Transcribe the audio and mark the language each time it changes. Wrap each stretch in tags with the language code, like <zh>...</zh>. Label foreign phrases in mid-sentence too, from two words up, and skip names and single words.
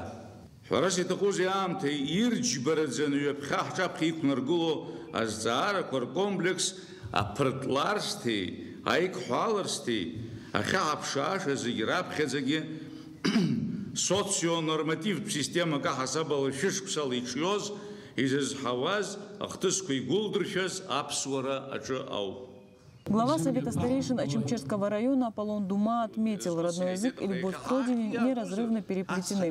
<ab>Ҳәарас иҭахузеи аамҭа ирџьбараӡаны ҩаԥхьа ҳҿаԥхьа иқәнаргыло азҵаарақәа ркомплекс аԥыртларсҭеи, аиқәҳәаларсҭеи, ахьаҳаԥшааша зегьы раԥхьаӡагьы соционормативтә системак аҳасабала шәышықәсала иҿиоз, изызҳауаз, ахҭысқәа игәылдыршәаз аԥсуара аҿы ауп.</ab> <ru>Глава Совета старейшин Очимчерского района Аполлон Дума отметил, родной язык и любовь к родине неразрывно переплетены.</ru>